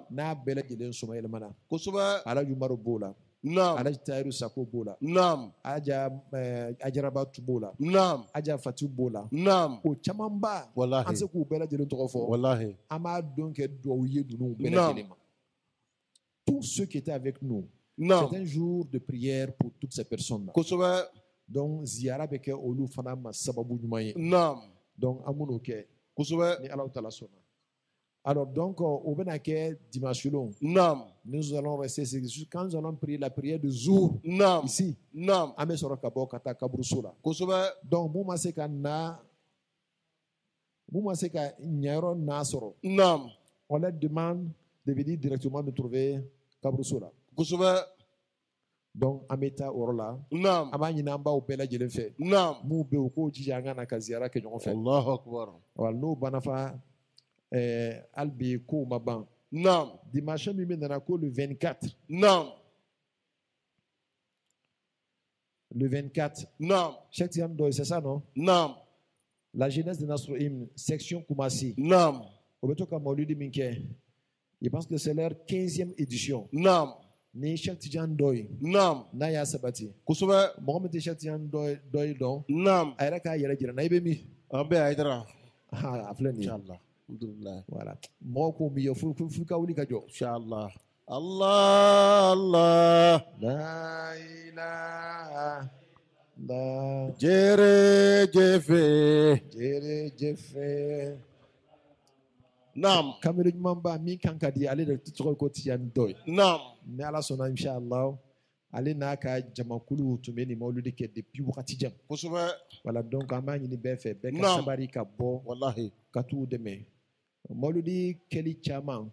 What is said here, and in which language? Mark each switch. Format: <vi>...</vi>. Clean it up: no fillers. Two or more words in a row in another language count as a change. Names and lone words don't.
<bm>n'a bɛɛ lajɛlen sɔmɔ yɛlɛmana kosɛbɛ Alhaji Umaru b'o la naam Alhaji Tayiru Sako b'o la naam Ajarabatu b'o la naam Aja Fatu b'o la naam o caman ba wallahi an se k'u bɛɛ lajɛlen tɔgɔ fɔ wallahi an b'a dɔn kɛ duwawu ye ninnu bɛɛ Naam. lajɛlen ma</bm> <fr>tous ceux qui étaient avec nous naam c'est un jour de prière pour toutes ces personnes là</fr> <bm>kosɛbɛ donc ziyara bɛ kɛ olu fana ma sababu ɲuman ye naam donc an min'o kɛ kosɛbɛ ni Ala Taala sɔnna</bm> <fr>alors donc</fr> <bm>o bɛna kɛ dimanche long naam</bm> <fr>nous allons rester quand nous allons prier la prière de jour</fr> <bm>naam ici naam an bɛ sɔrɔ ka bɔ ka taa kaburuso la kosɛbɛ donc mun ma se ka ɲa yɔrɔ n'a sɔrɔ naam</bm> <fr>on leur demande de venir directement nous trouver</fr> <bm>kaburuso la kosɛbɛ donc an bɛ taa o yɔrɔ la naam an b'a ɲini an baw bɛɛ lajɛlen fɛ naam mun bɛ yen u k'o jija an ka na ka ziyara kɛ ɲɔgɔn fɛ</bm> <ar>allahu akbar</ar> <bm>wa n'o banna fa hali bi kow ma ban naam dimanche min bɛ nana ko le 24 naam</bm> <fr>le 24</fr> <bm>naam</bm> <fr>Cheikh Tidiane Ndoye c'est ça non</fr> <bm>naam</bm> <fr>la jeunesse de Nasroïm section Koumassi</fr> <bm>naam o bɛ to ka mawlidi min kɛ</bm> <fr>je pense que c'est leur 15e édition</fr> <bm>naam ni Cheikh Tidiane Ndoye naam n'a y'a sabati kosɛbɛ mɔgɔ min tɛ Cheikh Tidiane Ndoye dɔn naam a yɛrɛ k'a yɛrɛ jira na i bɛ min an bɛ Haidara a filɛ nin ye</bm> <ar>inshallah alhamdulillah</ar> <bm>voilà mɔgɔw k'o min ye f'u ka wuli ka jɔ</bm> <ar>inshallah Allah Allah la ilaha la</ar> <bm>jere jefe naam kamero ɲuman ba min kan ka di ale de tɔgɔ ye ko Tidiane Ndoye naam ni Ala sɔnna inshallah ale n'a ka jamakulu tun bɛ nin mawludi kɛ depuis wagati jan kosɛbɛ</bm> <fr>voilà donc</fr> <bm>an b'a ɲini bɛɛ fɛ bɛɛ ka Naam. sabari ka bɔ wallahi ka t'u dɛmɛ mawludi kɛli caman</bm>